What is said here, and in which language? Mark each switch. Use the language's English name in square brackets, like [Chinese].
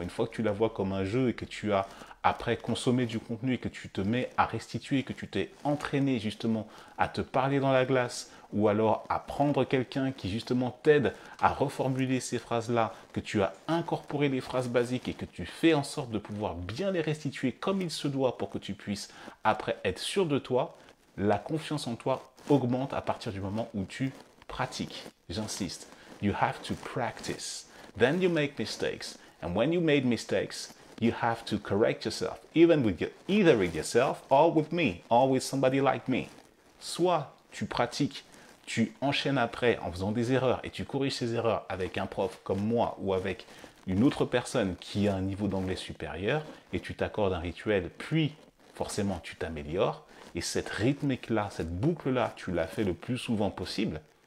[French] Une fois que tu la vois comme un jeu et que tu as après consommé du contenu et que tu te mets à restituer, que tu t'es entraîné justement à te parler dans la glace ou alors à prendre quelqu'un qui justement t'aide à reformuler ces phrases-là, que tu as incorporé les phrases basiques et que tu fais en sorte de pouvoir bien les restituer comme il se doit pour que tu puisses après être sûr de toi, la confiance en toi augmente à partir du moment où tu pratiques. J'insiste. [English] You have to practice. Then you make mistakes. And when you made mistakes, you have to correct yourself, either with yourself or with me, or with somebody like me. [French] Soit tu pratiques, tu enchaînes après en faisant des erreurs et tu corriges ces erreurs avec un prof comme moi ou avec une autre personne qui a un niveau d'anglais supérieur et tu t'accordes un rituel, puis forcément tu t'améliores. Et cette rythmique-là, cette boucle-là, tu la fais le plus souvent possible.